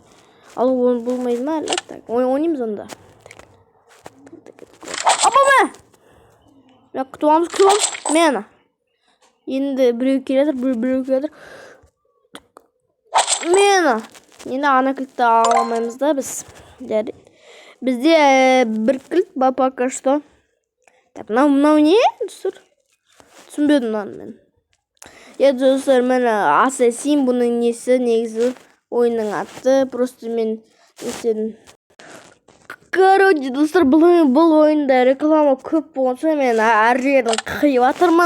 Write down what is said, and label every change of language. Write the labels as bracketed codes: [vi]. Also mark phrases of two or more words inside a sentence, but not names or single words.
[kk] Ал оны болмайды ма? Ойнаймыз онда. Апа! Күтуамыз. Мені. Енді біреу келетір. Мені. Енді ана кілтті аламаймыз да біз. Бізде бір кілт ба [ru] пока что. [kk] Так, мынау не? Түсінбедім мен. Достар, мен Ассасин, бұның несі негізі ойынның аты. Просто мен нестедім. Короче, достар, бұл ойында реклама көп болғанша мен әр жердің қиып атырмын.